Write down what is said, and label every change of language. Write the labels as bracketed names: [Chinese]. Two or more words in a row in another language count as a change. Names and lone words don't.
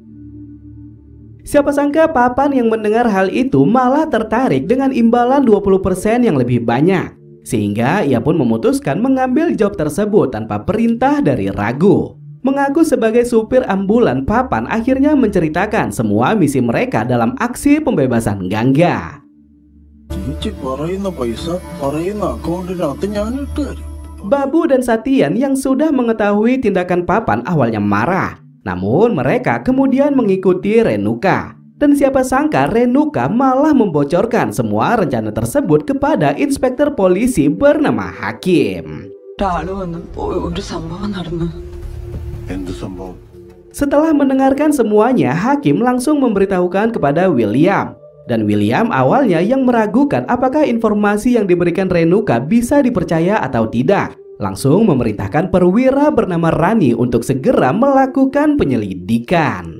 [Indonesian] Siapa sangka Papan yang mendengar hal itu malah tertarik dengan imbalan 20% yang lebih banyak. Sehingga ia pun memutuskan mengambil job tersebut tanpa perintah dari Ragu. Mengaku sebagai supir ambulan, Papan akhirnya menceritakan semua misi mereka dalam aksi pembebasan Gangga. [Malayalam] ചേച്ചി പറയുന്ന പൈസ പറയുന്ന അക്കൗണ്ടിനകത്ത് ഞാൻ ഇട്ട് തരും. [Indonesian] Babu dan Satian yang sudah mengetahui tindakan Papan awalnya marah. Namun mereka kemudian mengikuti Renuka. Dan siapa sangka Renuka malah membocorkan semua rencana tersebut kepada inspektur polisi bernama Hakim. [Malayalam] എന്ത് സംഭവം? [Indonesian] Setelah mendengarkan semuanya, Hakim langsung memberitahukan kepada William. Dan William awalnya yang meragukan apakah informasi yang diberikan Renuka bisa dipercaya atau tidak. Langsung memerintahkan perwira bernama Rani untuk segera melakukan penyelidikan.